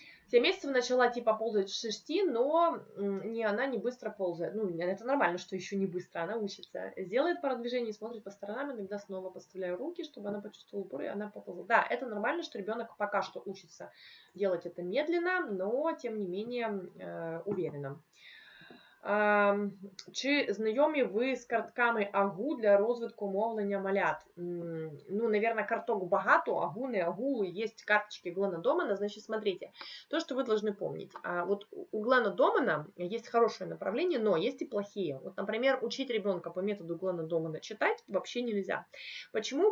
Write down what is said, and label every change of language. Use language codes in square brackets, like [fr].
[ru] 7 месяцев начала типа ползать с 6, но она не быстро ползает. Ну, это нормально, что еще не быстро, она учится. Сделает пару движений, смотрит по сторонам, иногда снова подставляю руки, чтобы она почувствовала упор, и она поползла. Да, это нормально, что ребенок пока что учится делать это медленно, но тем не менее уверенно. [uk] Чи знайомі ви з картками АГУ для розвитку мовлення малят? [ru] Ну, наверное, [uk] карток багато, [ru] АГУ, не АГУ, есть карточки Глена Домана. Значит, смотрите, то, что вы должны помнить. Вот у Глена Домана есть хорошее направление, но есть и плохие. Вот, например, учить ребенка по методу Глена Домана читать вообще нельзя. Почему?